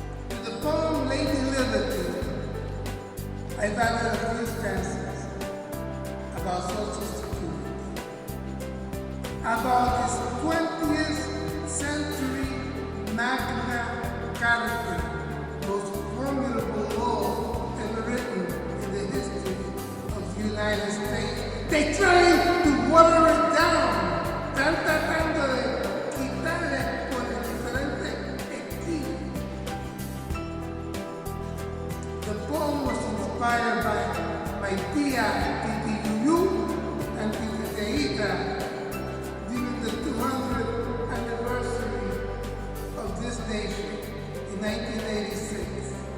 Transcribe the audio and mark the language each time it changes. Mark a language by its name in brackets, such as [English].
[English] In the poem Lady Liberty, I've added a few stanzas about Social Security, about this 20th century Magna Carta, most formidable law ever written in the history of the United States. They try to water it down. [Spanish] Están tratando de quitarle con el diferente estilo. [English] The poem was inspired by my tia Titi Yuyu and Titi Teita during the 200th anniversary of this nation in 1986.